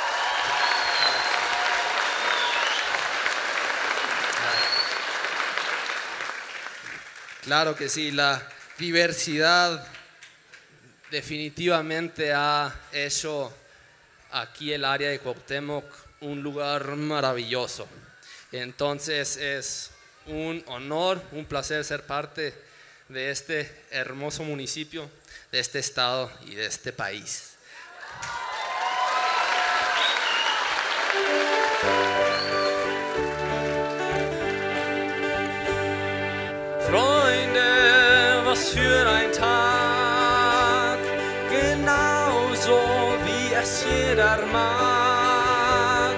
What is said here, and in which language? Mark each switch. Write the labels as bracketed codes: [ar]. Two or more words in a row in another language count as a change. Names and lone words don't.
[es] Claro que sí, la diversidad definitivamente ha hecho aquí el área de Cuauhtémoc un lugar maravilloso. Entonces es un honor, un placer ser parte de este hermoso municipio, de este estado y de este país. [de] Freunde, was für ein Tag, genauso wie es jeder mag.